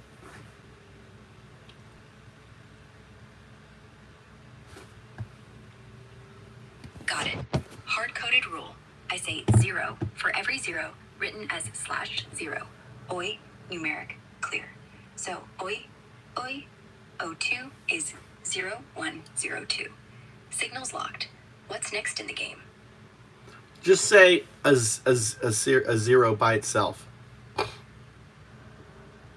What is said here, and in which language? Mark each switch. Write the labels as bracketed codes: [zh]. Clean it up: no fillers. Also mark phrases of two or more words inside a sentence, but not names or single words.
[en] Got it. Hard-coded rule. I say 0 for every 0 written as slash 0. Oi, numeric, clear. So oi, oi, O2 is 0102. Signal's locked. What's next in the game? Just say a 0 by itself.